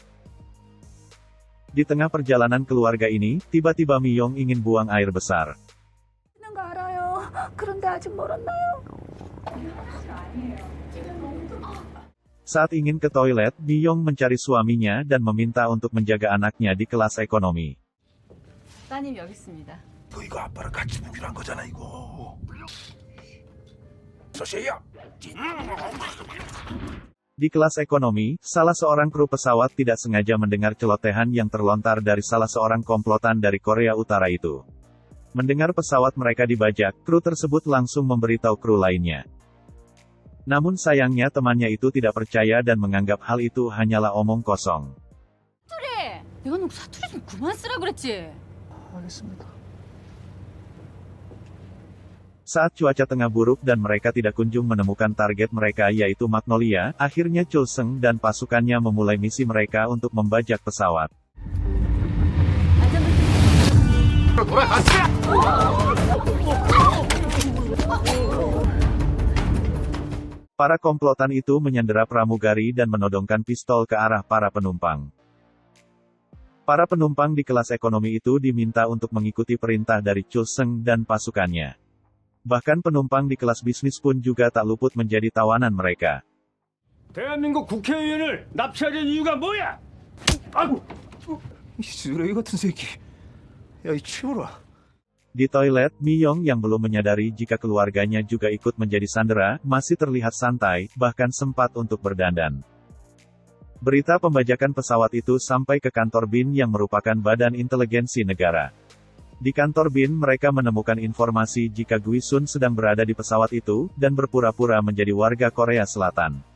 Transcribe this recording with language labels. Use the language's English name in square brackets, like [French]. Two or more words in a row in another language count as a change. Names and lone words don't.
[Indonesian] Di tengah perjalanan keluarga ini, tiba-tiba Miyong ingin buang air besar. Saat ingin ke toilet, Miyong mencari suaminya dan meminta untuk menjaga anaknya di kelas ekonomi. [Korean] 따님 여기 있습니다. 너 이거 아빠랑 같이 보기로 한 거잖아 이거. 서세요. [Indonesian] Di kelas ekonomi, salah seorang kru pesawat tidak sengaja mendengar celotehan yang terlontar dari salah seorang komplotan dari Korea Utara itu. Mendengar pesawat mereka dibajak, kru tersebut langsung memberitahu kru lainnya. Namun sayangnya temannya itu tidak percaya dan menganggap hal itu hanyalah omong kosong. [Korean] 그래. 내가 너 사투리 좀 그만 쓰라 그랬지. 알겠습니다. [Indonesian] Saat cuaca tengah buruk dan mereka tidak kunjung menemukan target mereka yaitu Magnolia, akhirnya Chul Seng dan pasukannya memulai misi mereka untuk membajak pesawat. Para komplotan itu menyandera pramugari dan menodongkan pistol ke arah para penumpang. Para penumpang di kelas ekonomi itu diminta untuk mengikuti perintah dari Chul Seng dan pasukannya. Bahkan penumpang di kelas bisnis pun juga tak luput menjadi tawanan mereka. [Korean] 대한민국 국회의원을 납치하려는 이유가 뭐야? 아이고, 이 쓰레기 같은 새끼. 야, 이 치워라. [Indonesian] Di toilet, Miyong yang belum menyadari jika keluarganya juga ikut menjadi sandera, masih terlihat santai, bahkan sempat untuk berdandan. Berita pembajakan pesawat itu sampai ke kantor BIN yang merupakan badan inteligensi negara. Di kantor BIN mereka menemukan informasi jika Gui Sun sedang berada di pesawat itu, dan berpura-pura menjadi warga Korea Selatan.